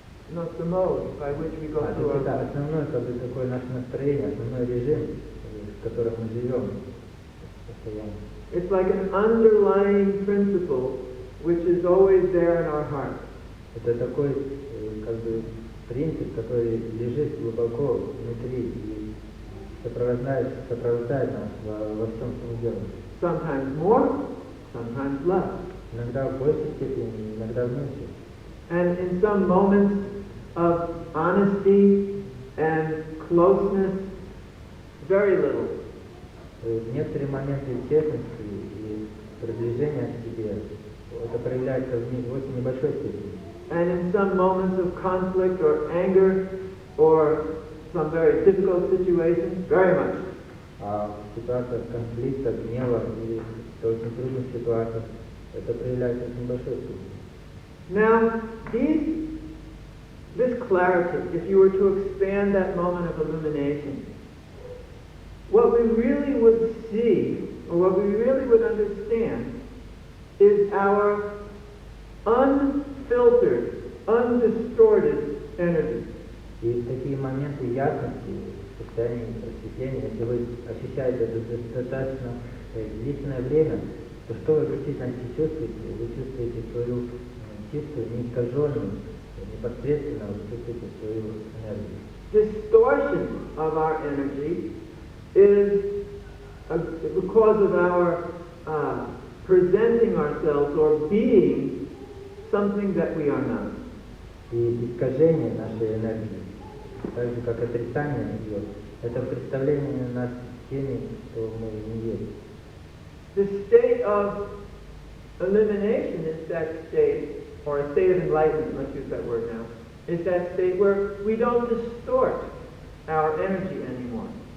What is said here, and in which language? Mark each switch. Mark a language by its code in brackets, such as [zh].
[en] Not the mode by which we go through our [ru] это [en] life. [ru] основное как бы такое наше настроение, основной режим, в котором мы живем постоянно. [en] It's like an underlying principle which is always there in our heart. [ru] Это такой как бы принцип, который лежит глубоко внутри и сопровождает нас во всем, что мы делаем. [en] Sometimes more, sometimes less. [ru] Иногда в большей степени, иногда в меньшей. [en] And in some moments of honesty and closeness, very little. [ru] В некоторые моменты честности и приближения к себе это проявляется в очень небольшой степени. [en] And in some moments of conflict or anger or some very difficult situations, very much. [ru] А в ситуациях конфликта, гнева или в очень трудных ситуациях это проявляется в небольшой степени. [en] Now, this clarity, if you were to expand that moment of illumination, what we really would see, or what we really would understand, is our unfiltered, undistorted energy. [ru] И в такие моменты ясности, в состоянии просветления, если вы ощущаете это достаточно длительное время, то что вы действительно чувствуете? Вы чувствуете свою чистую, неискаженную, непосредственно вы чувствуете свою энергию. [en] Distortion of our energy is because of our presenting ourselves or being something that we are not. [ru] И искажение нашей энергии, так же как отрицание ее, это представление нас теми, кто мы не есть. [en] The state of elimination is that state, or a state of enlightenment, let's use that word now, is that state where we don't distort our energy anymore.